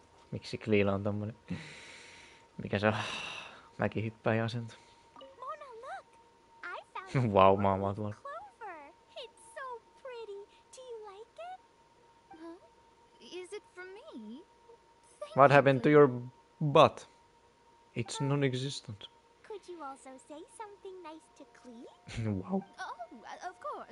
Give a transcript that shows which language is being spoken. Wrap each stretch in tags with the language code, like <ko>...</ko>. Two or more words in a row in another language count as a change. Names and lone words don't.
<fi>Miksi Kleella on tommonen? Mikä se on? Mäkihyppäjä asento.</fi> <en>Mona, look! I found</en> <fi>Wow, maailmaa tuolla.</fi> <en>clover. It's so pretty. Do you like it? Huh? Is it from me? What happened to your butt? It's non-existent. Could you also say something nice to Klee? Wow. Oh, of course.</en>